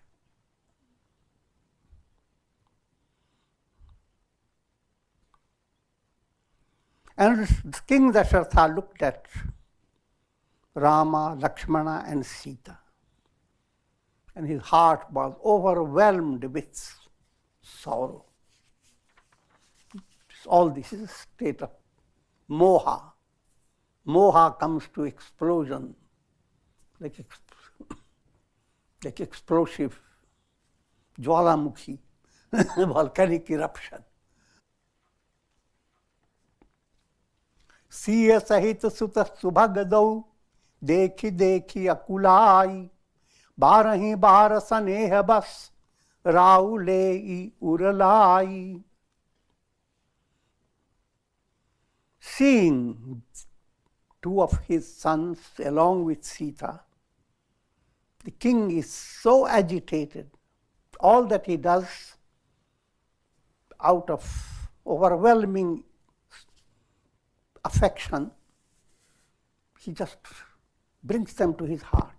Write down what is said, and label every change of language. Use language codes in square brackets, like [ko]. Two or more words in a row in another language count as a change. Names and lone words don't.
[en] And King Dasharatha looked at Rama, Lakshmana and Sita. And his heart was overwhelmed with sorrow. All this is a state of moha. Moha comes to explosion, like explosive jwalamukhi, volcanic eruption. [awa] सिय सहित सुत सुभग दोउ देखि देखि अकुलाइ, बारही बार सनेह बस राउ ले उरलाई. [en] Seeing two of his sons along with Sita, the king is so agitated. All that he does out of overwhelming affection, he just brings them to his heart.